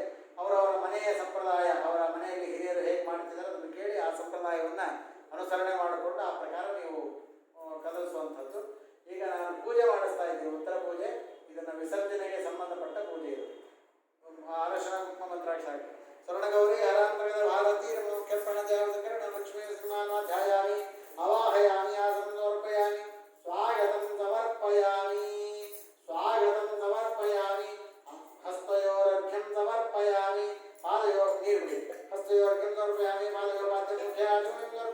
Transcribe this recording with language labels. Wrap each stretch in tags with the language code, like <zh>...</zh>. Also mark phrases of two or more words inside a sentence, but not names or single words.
<kn>ಅವರವರ ಮನೆಯ ಸಂಪ್ರದಾಯ, ಅವರ ಮನೆಯಲ್ಲಿ ಹಿರಿಯರು ಹೇಗೆ ಮಾಡ್ತಿದ್ದಾರೆ ಅದನ್ನು ಕೇಳಿ ಆ ಸಂಪ್ರದಾಯವನ್ನು ಅನುಸರಣೆ ಮಾಡಿಕೊಂಡು ಆ ಪ್ರಕಾರ ನೀವು ಕದಲಿಸುವಂಥದ್ದು. ಈಗ ನಾನು ಪೂಜೆ ಮಾಡಿಸ್ತಾ ಇದ್ದೀನಿ, ಉತ್ತರ ಪೂಜೆ. ಇದನ್ನು ವಿಸರ್ಜನೆಗೆ ಸಂಬಂಧಪಟ್ಟ ಪೂಜೆ ಇದು. ಅರಶಿನ ಕುಂಕುಮ</kn> <sa>ಮಂತ್ರಾಕ್ಷರ ಸ್ವರ್ಣಗೌರಿ ಹರಾಂತರ್ಗತ ಭಾರತೀ ಮುಖ್ಯ ಪ್ರಣಜಾವಕರಣ ಲಕ್ಷ್ಮೀ ಸಿಂಹಾಧ್ಯಾಯಾಮಿ ಅವಾಹಯಾಮಿ ಆಸನ ಸಮರ್ಪಯಾಮಿ ಸ್ವಾಗತಂ ಸಮರ್ಪಯಾಮಿ ಸ್ವಾಗತಂ ಸಮರ್ಪಯಾಮಿ ಹಸ್ತಯೋರರ್ಘ್ಯಂ ಸಮರ್ಪಯಾಮಿ ಪಾದಯೋರ್</sa> <kn>ನೀರು ಬಿಡಿ</kn> <sa>ಹಸ್ತಯೋರ್ಘ್ಯಂ ಸಮರ್ಪಯಾಮಿ ಪಾದಯೋರ್ ಪಾದ್ಯ ಮುಖ್ಯ</sa>